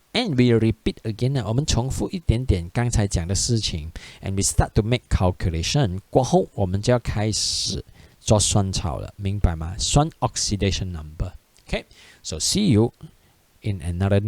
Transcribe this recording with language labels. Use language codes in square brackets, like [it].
[en] And we repeat again. [zh] 我们重复一点点刚才讲的事情 [en] and we start to make calculation. [zh] 过后我们就要开始做算草了，明白吗？算 oxidation number. [en] Okay, so see you in another new